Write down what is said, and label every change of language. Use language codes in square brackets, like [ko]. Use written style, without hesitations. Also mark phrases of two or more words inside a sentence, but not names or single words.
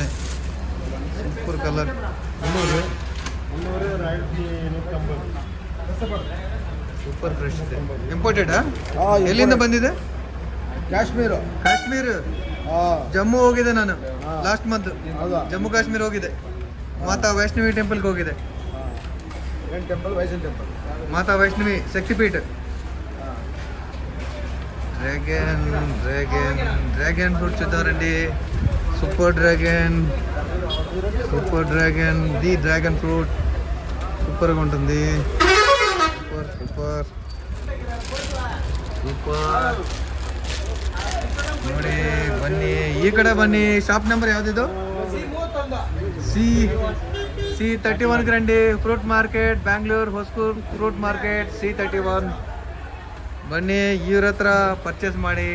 [en] super colour. super fresh [kn] ಇದೆ. ಇಂಪೋರ್ಟೆಡಾ? ಎಲ್ಲಿಂದ ಬಂದಿದೆ? ಕಾಶ್ಮೀರ್. ಜಮ್ಮು ಹೋಗಿದೆ ನಾನು [en] last month. [kn] ಜಮ್ಮು ಕಾಶ್ಮೀರ್ ಹೋಗಿದೆ. ಮಾತಾ ವೈಷ್ಣವಿ ಟೆಂಪಲ್ಗೆ ಹೋಗಿದೆ. ಮಾತಾ ವೈಷ್ಣವಿ ಶಕ್ತಿಪೀಠ. [en] dragon fruits [te] చూద్దామండి. సూపర్ డ్రాగన్. [en] the dragon fruit [te] సూపర్గా ఉంటుంది. [kn] సూపర్ ನೋಡಿ. ಬನ್ನಿ ಈ ಕಡೆ ಬನ್ನಿ. [en] shop number [kn] ಯಾವುದಿದು? C31 ರಂడి. [en] Fruit market, Bangalore Hosur fruit market, C31. [kn] ಬನ್ನಿ, ಇವ್ರ ಹತ್ರ ಪರ್ಚೇಸ್ ಮಾಡಿ.